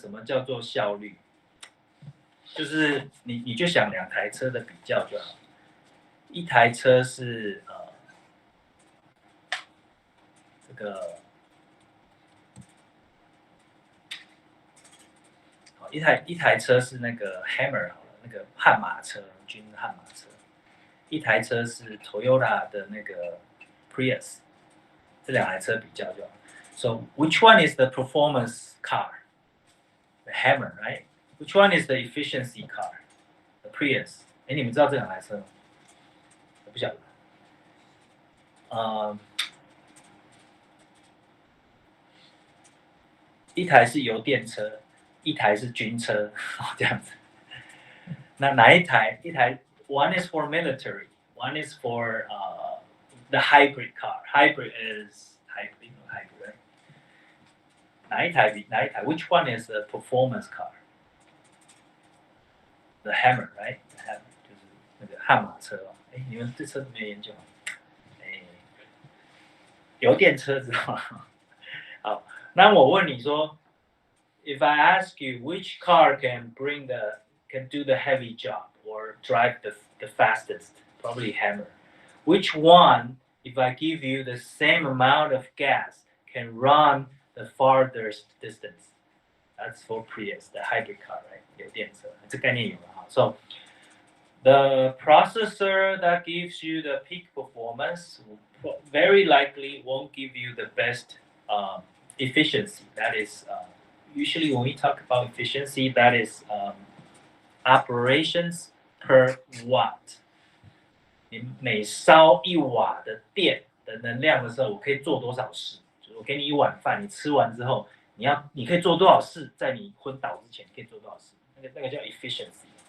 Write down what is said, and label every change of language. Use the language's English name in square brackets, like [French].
[Chinese] 什么叫做效率？就是你就想两台车的比较就好，一台车是这个一台车是那个 Hammer 好了，那个悍马车，军悍马车，一台车是 Toyota 的那个 Prius， 这两台车比较就好。 [English] So which one is the performance car? The Hammer, right? Which one is the efficiency car? The Prius. [Chinese] 哎，你们知道这两台车吗？我不晓得。一台是油电车，一台是军车，这样子。那哪一台？ [English] One is for military, one is for the hybrid car. Hybrid is hybrid, right? [Chinese] 哪一台？ [English] Which one is the performance car? The Hammer, right? [Chinese] The Hammer 就是那个悍马车哦。哎，你们对车没有研究？哎，油电车知道吗？好，那我问你说 [English] ，If I ask you which car can do the heavy job or drive the fastest, probably Hammer. Which one, if I give you the same amount of gas, can run the farthest distance? That's for Prius, the hybrid car, right? [Chinese] 油电车，这概念有了哈。 [English] So the processor that gives you the peak performance very likely won't give you the best efficiency. That is usually when we talk about efficiency, that is operations per watt. [Chinese] 你每烧1瓦的电的能量的时候，我可以做多少事？就是我给你一碗饭，你吃完之后，你可以做多少事？在你昏倒之前，可以做多少事？那个叫 efficiency。